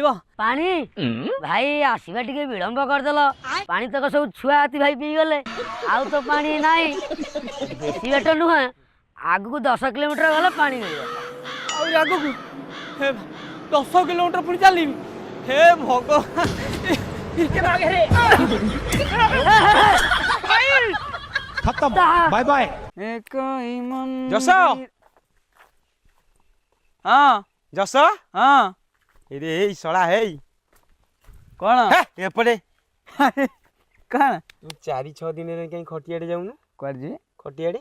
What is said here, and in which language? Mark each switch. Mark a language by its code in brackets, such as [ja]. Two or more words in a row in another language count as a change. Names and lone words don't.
[or] ପାଣି ଭାଇ ଆସିବା ଟିକେ ବିଳମ୍ବ କରିଦେଲ ପାଣି ତକ ସବୁ ଛୁଆ ହାତୀ ଭାଇ ପିଇଗଲେ ଆଉ ତ ପାଣି ନାହିଁ ବେଶୀ ବାଟ ନୁହେଁ ଆଗକୁ 10 କିଲୋମିଟର ଗଲେ ପାଣି ମିଳିବ ଆହୁରି ଆଗକୁ 10 କିଲୋମିଟର ପୁଣି ଚାଲିବି ହେ ଭଗବାନ [en] खत्म bye bye [or] ଯଶ ହଁ ଯଶ ହଁ ଏରେ ଏଇ ଶଳା ହେଇ କଣ ହେ, ଏପଟେ କଣ ତୁ 4-6 ଦିନରେ କାଇଁ ଖଟିଆଡେ ଯାଉନୁ? କୁଆଡେ ଯିବି ଖଟିଆଡେ